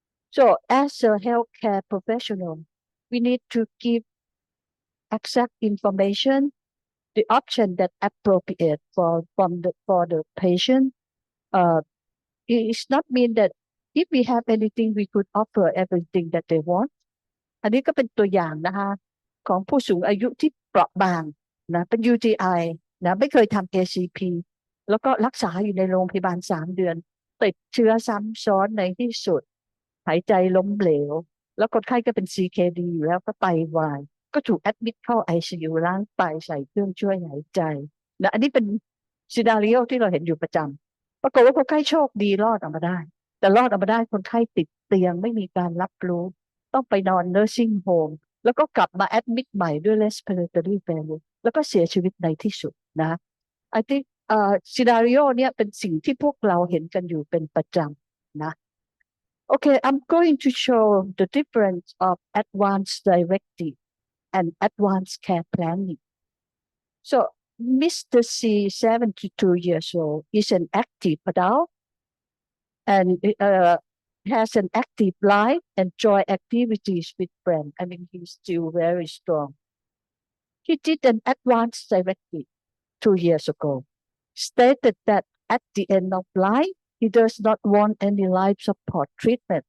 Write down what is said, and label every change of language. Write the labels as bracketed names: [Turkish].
[English] So as a healthcare professional, we need to give exact information, the option that appropriate for the patient. It's not mean that if we have anything, we could offer everything that they want. [Thai] อันนี้ก็เป็นตัวอย่างนะคะของผู้สูงอายุที่เปราะบางนะเป็น UTI นะไม่เคยทำ ACP แล้วก็รักษาอยู่ในโรงพยาบาล3 เดือนติดเชื้อซ้ำซ้อนในที่สุดหายใจล้มเหลวแล้วคนไข้ก็เป็น CKD อยู่แล้วก็ไตวายก็ถูกแอดมิดเข้า ICU ล้างไตใส่เครื่องช่วยหายใจ นะอันนี้เป็นซีนาริโอที่เราเห็นอยู่ประจำปรากฏว่าคนไข้โชคดีรอดออกมาได้แต่รอดออกมาได้คนไข้ติดเตียงไม่มีการรับรู้ต้องไปนอน nursing home แล้วก็กลับมาแอดมิดใหม่ด้วย respiratory failure แล้วก็เสียชีวิตในที่สุดนะ [English] I think [Thai] ซีนาริโอเนี่ยเป็นสิ่งที่พวกเราเห็นกันอยู่เป็นประจำนะ [English] Okay, I'm going to show the difference of advanced directive and advanced care planning. So, Mr. C, 72 years old, is an active adult and has an active life, enjoy activities with friends. I mean, he's still very strong. He did an advanced directive 2 years ago, stated that at the end of life, he does not want any life support treatment.